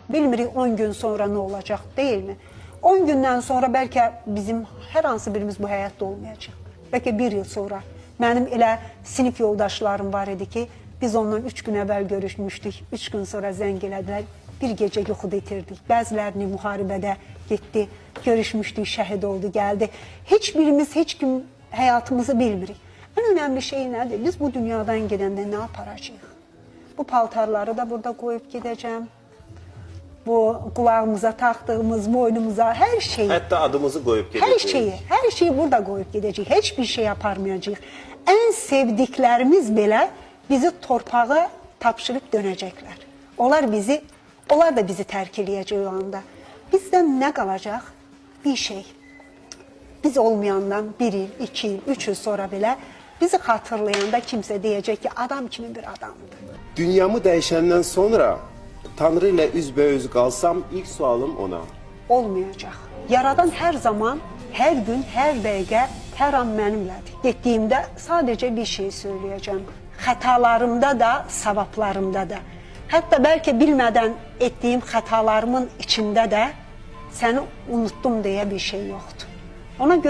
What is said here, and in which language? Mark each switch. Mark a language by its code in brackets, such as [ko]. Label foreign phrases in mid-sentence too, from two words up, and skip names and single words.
[tr] Bilmirik 10 gün sonra ne olacak, değil mi? [az] 10 gündən sonra bəlkə bizim hər hansı birimiz bu həyatda olmayacaq. [tr] Bəlkə 1 yıl sonra. [az] Mənim elə sinif yoldaşlarım var idi ki, biz ondan 3 gün əvvəl görüşmüşdük, 3 gün sonra zəng elədilər, bir gecə yuxuda itirdik. Bəzilərini müharibədə getdi, görüşmüşdük, şəhid oldu, gəldi. Heç birimiz, heç kim həyatımızı bilmirik. Ən önəmli şey nədir? Biz bu dünyadan gedəndə nə aparacağıq? Bu paltarları da burada qoyub gedəcəm. [tr] Bu kulağımıza taktığımız, boynumuza, her şeyi. Hatta adımızı koyup gideceğiz. Her şeyi burada koyup gideceğiz. Hiçbir şey yaparmayacağız. En sevdiklerimiz belə bizi torpağa tapşırıp dönecekler. [az] Onlar da bizi terk eləyəcək o anda. [tr] Bizden ne kalacak? Bir şey. Biz olmayandan 1 yıl, 2 yıl, 3 yıl sonra belə bizi hatırlayanda kimse diyecek ki adam kimi bir adamdı. Dünyamı değişenden sonra Tanrı ile üzbeüz kalsam ilk sualım ona. [az] Olmayacaq. Yaradan hər zaman, hər gün, hər dəqiqə, hər an mənimlədir. Getdiyimdə sadəcə bir şey söyləyəcəm. Xətalarımda da, savablarımda da. Hətta bəlkə bilmədən etdiyim xətalarımın içində də səni unuttum deyə bir şey yoxdur.